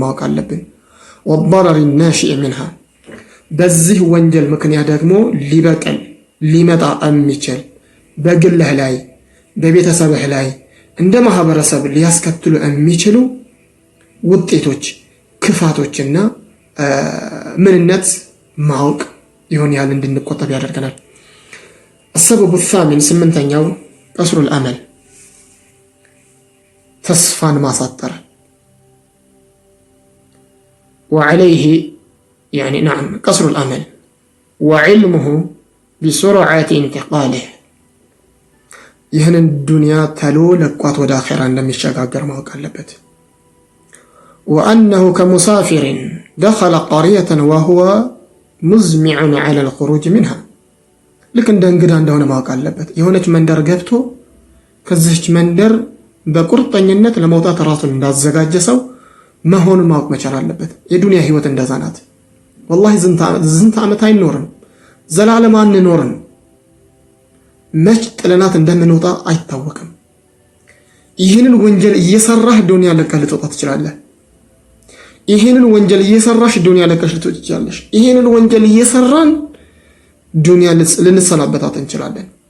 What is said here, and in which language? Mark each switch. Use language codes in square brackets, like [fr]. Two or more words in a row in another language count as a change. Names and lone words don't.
[am] ማወቅ አለብን። [ar] والضرر الناشئ منها [am] በዚህ ወንጀል ምክንያት ደግሞ ሊመጣ የሚችል በግልህ ላይ በቤተሰብህ ላይ እንደ ማህበረሰብ ሊያስከትሉ የሚችሉ ውጤቶች፣ ክፋቶችና ምንነት ማወቅ ይሆን ያህል እንድንቆጠብ ያደርገናል። [ar] السبب الثامن [am] ስምንተኛው [ar] قصر الأمل [am] ተስፋን ማሳጠር [ar] وعليه نعم قصر الأمل وعلمه بسرعة انتقاله [am] ይህንን ዱንያ ተሎ ለቋት ወደ አኺራ እንደሚሸጋገር ማወቅ አለበት። [ar] وأنه كمسافر دخل قرية وهو مزمع على الخروج منها [am] ልክ እንደ እንግዳ እንደሆነ ማወቅ አለበት። የሆነች መንደር ገብቶ ከዚህች መንደር በቁርጠኝነት ለመውጣት ራሱን እንዳዘጋጀ ሰው መሆኑን ማወቅ መቻል አለበት። የዱንያ ህይወት እንደዛ ናት። ወላሂ ዝንተ ዓመት አይኖርም፣ ዘላለም አንኖርም። መች ጥለናት እንደምንወጣ አይታወቅም። ይህንን ወንጀል እየሰራህ ዱንያ ለቀህ ልትወጣ ትችላለህ። ይህንን ወንጀል እየሰራሽ ዱንያ ለቀሽ ልትወጪ ትችላለሽ። ይህንን ወንጀል እየሰራን ዱንያ ልንሰናበታት እንችላለን።